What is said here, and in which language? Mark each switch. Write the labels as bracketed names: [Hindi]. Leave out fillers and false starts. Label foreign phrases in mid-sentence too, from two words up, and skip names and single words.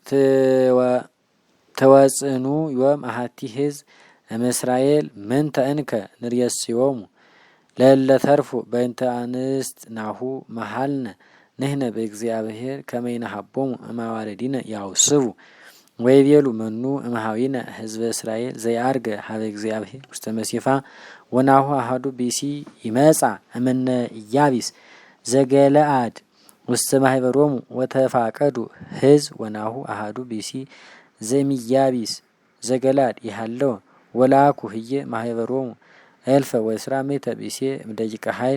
[Geez] ተወጽኑ ዮም አሐቲ ሕዝብ እምእስራኤል ምንተ እንከ ንርእስዮሙ ለእለ ተርፉ በእንተ አንስት ናሁ መሃልነ ንሕነ በእግዚአብሔር ከመ ይንሃቦሙ እማዋልዲነ ያውስቡ ወይቤሉ መኑ እምሃዊነ ህዝበ እስራኤል ዘያርገ ሀበ እግዚአብሔር ውስተ መሴፋ ወናሁ አሐዱ ብእሲ ይመጻ እምነ ኢያቢስ ዘገለአድ ውስተ ማህበሮሙ ወተፋቀዱ ሕዝብ ወናሁ አሐዱ ብእሲ ዘእምኢያቢስ ዘገለአድ ይሃለወ ወላኩ ህየ ማህበሮሙ እልፈ ወእስራ ምእተ ብእሲ እምደቂቀ ኃይል